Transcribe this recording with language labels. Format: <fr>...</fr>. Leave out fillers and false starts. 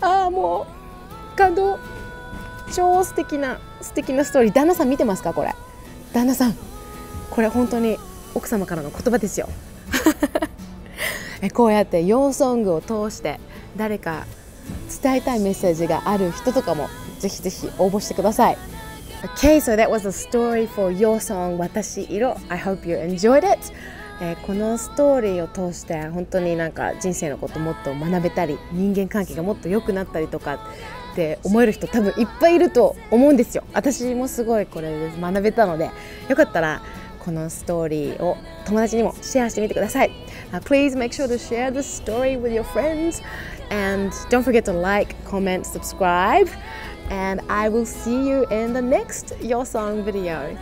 <ja>もう感動。超素敵なストーリー。旦那さん見てますか？これ旦那さん、これ本当に奥様からの言葉ですよこうやってヨーソングを通して誰か伝えたいメッセージがある人とかもぜひぜひ応募してください。</ja> <en>Okay, so that was the story for your song 私色。 I hope you enjoyed it。</en> <ja>このストーリーを通して本当になんか人生のこともっと学べたり、人間関係がもっと良くなったりとかって思える人多分いっぱいいると思うんですよ。私もすごいこれで学べたので、よかったらこのストーリーを友達にもシェアしてみてください。</ja> <en>Please make sure to share the story with your friends and don't forget to like, comment, subscribe, and I will see you in the next Your Song video.</en>